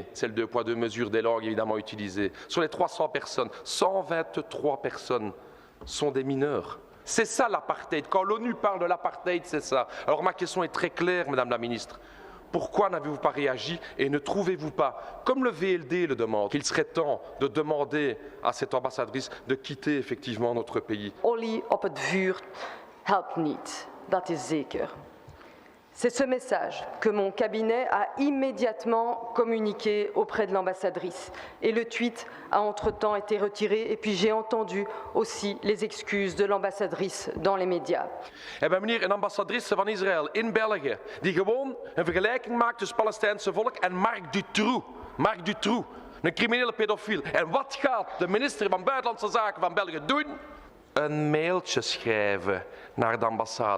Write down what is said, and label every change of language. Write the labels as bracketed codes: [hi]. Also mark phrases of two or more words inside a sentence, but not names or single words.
[fr] C'est le 2 poids 2 mesures des langues évidemment utilisées. Sur les 300 personnes, 123 personnes sont des mineurs. C'est ça l'apartheid. Quand l'ONU parle de l'apartheid, c'est ça. Alors ma question est très claire, Madame la Ministre. Pourquoi n'avez-vous pas réagi et ne trouvez-vous pas, comme le VLD le demande, qu'il serait temps de demander à cette ambassadrice de quitter effectivement notre pays? [nl] Olie op het vuur helpt niet, dat is zeker. [fr] C'est ce message que mon cabinet a immédiatement communiqué auprès de l'ambassadrice. Et le tweet a entre-temps été retiré. Et puis j'ai entendu aussi les excuses de l'ambassadrice dans les médias. [nl] En meneer, een ambassadrice van Israël in België, die gewoon een vergelijking maakt tussen het Palestijnse volk en Marc Dutroux. Marc Dutroux, een criminele pedofiel. En wat gaat de minister van Buitenlandse Zaken van België doen? Een mailtje schrijven naar de ambassade.